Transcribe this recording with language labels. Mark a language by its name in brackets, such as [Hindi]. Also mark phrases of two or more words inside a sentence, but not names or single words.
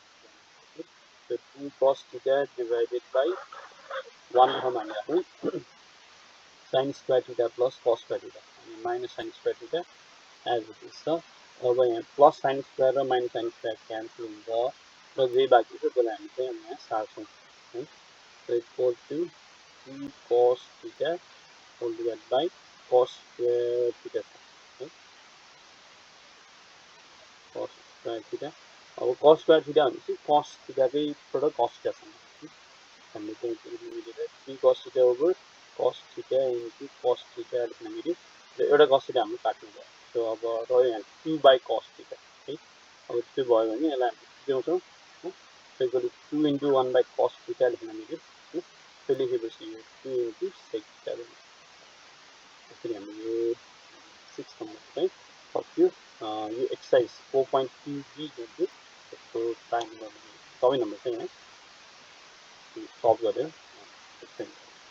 [Nepali] त्यो 2 [English] cos theta divided by [Nepali] 1 ठाउँमा हामी राख्यौँ [English] sin square theta plus cos square theta [Nepali] अनि [English] minus sin square theta as it is [Nepali] छ अब यहाँ [English] plus sin square [Nepali] र [English] minus sin square [Nepali] क्यान्सल हुन्छ र जे बाँकी छ त्यसलाई हामी चाहिँ यहाँ सार्छौँ है [English] so equal to 2 cos theta whole divided by cos square theta [Nepali] है [English] cos square theta [Nepali] अब [English] cos square theta [Nepali] भनेपछि [English] cos theta [Nepali] चाहिँ [English] product cos theta [Nepali] सँग हामीले चाहिँ मिलेर 3 [English] cos theta over cos theta into cos theta [Nepali] लेख्न मिल्यो र एउटा [English] cos theta [Nepali] हामीले काट्नु भयो सो अब रह्यो यहाँ 2 [English] by cos theta [Nepali] है अब त्यो भयो भने यसलाई हामी ल्याउँछौँ [English] equal to 2 into 1 by cos theta [Nepali] लेख्न मिल्यो त्यो लेखेपछि 2 [English] into sec theta [Nepali] त्यसरी हामीले 6 नम्बर चाहिँ सक्यो यो एक्सर्साइज 4.2b जुन चाहिँ त्यसको [English] time number [Nepali] 6 नम्बर चाहिँ यहाँ सल्भ गर्यो